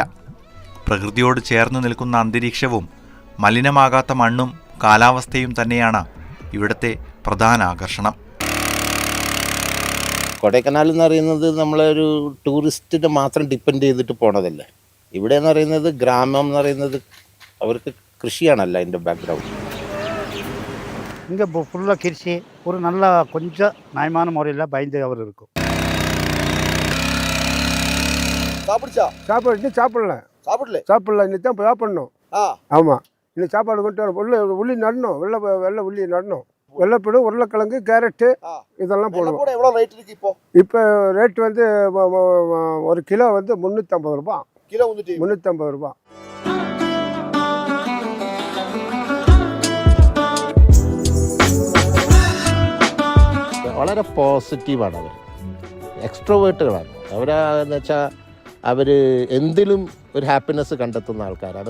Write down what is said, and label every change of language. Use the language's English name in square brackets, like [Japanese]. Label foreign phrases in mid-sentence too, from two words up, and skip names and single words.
[Malayalam] പ്രകൃതിയോട് ചേർന്ന് നിൽക്കുന്ന അന്തരീക്ഷവും മലിനമാകാത്ത മണ്ണും കാലാവസ്ഥയും തന്നെയാണ് ഇവിടുത്തെ പ്രധാന ആകർഷണം. കൊടൈക്കനാൽ എന്ന് പറയുന്നത് നമ്മളൊരു ടൂറിസ്റ്റിനെ മാത്രം ഡിപ്പെൻഡ് ചെയ്തിട്ട് പോണതല്ലേ. ഇവിടെ എന്ന് പറയുന്നത് ഗ്രാമം എന്ന് പറയുന്നത് അവർക്ക് കൃഷിയാണല്ല അതിൻ്റെ ബാക്ക്ഗ്രൗണ്ട്. [Tamil] இங்கே ஃபுல்லாக கிருஷி, ஒரு நல்ல கொஞ்சம் நியாயமான முறையில் பயந்து அவர் இருக்கும். சாப்பாடு இன்னும் சாப்பிடல இன்னைக்கு தான் சாப்பிடணும். ஆமாம், இன்னைக்கு சாப்பாடு கொண்டு வரணும். உள்ளி நடணும், வெள்ளை உள்ளி நடணும். வெள்ளைப்பூடு, உருளைக்கிழங்கு, கேரட்டு இதெல்லாம் போடுவோம். எவ்வளோ ரேட் இருக்கு இப்போ ரேட் வந்து 1 கிலோ வந்து 350 ரூபா. கிலோ 350 ரூபா. [Malayalam] വളരെ പോസിറ്റീവാണ് അവർ, എക്സ്ട്രോവേർട്ടുകളാണ്. അവരെന്ന് വെച്ചാൽ അവർ എന്തിലും ഒരു ഹാപ്പിനെസ് കണ്ടെത്തുന്ന ആൾക്കാരാണ്.